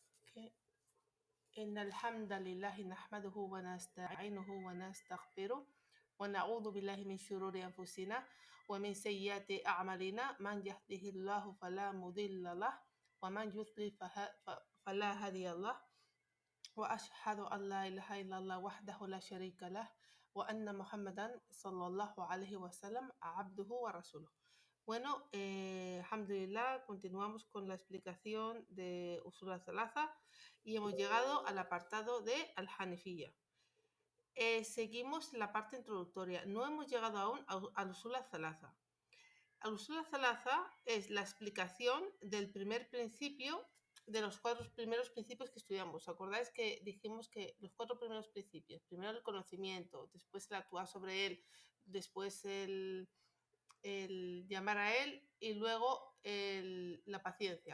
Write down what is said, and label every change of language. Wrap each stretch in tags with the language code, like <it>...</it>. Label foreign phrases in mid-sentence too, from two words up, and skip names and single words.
<ar>que إن الحمد لله نحمده ونستعينه ونستغفره ونعوذ بالله من شرور أنفسنا ومن سيئات أعمالنا من يهده الله فلا مضل له ومن يضلل فلا هادي له وأشهد أن لا إله إلا الله وحده لا شريك له وأن محمدا صلى الله عليه وسلم عبده ورسوله.</ar> <es>Bueno, alhamdulillah, continuamos con la explicación de Usul al-Thalatha y hemos llegado al apartado de Al-Hanifiyya. Seguimos la parte introductoria. No hemos llegado aún al Usul al-Thalatha. Al-Usul al-Thalatha es la explicación del primer principio de los 4 primeros principios que estudiamos. ¿Os acordáis que dijimos que los 4 primeros principios? Primero el conocimiento, después el actuar sobre él, después el llamar a él y luego la paciencia.</es>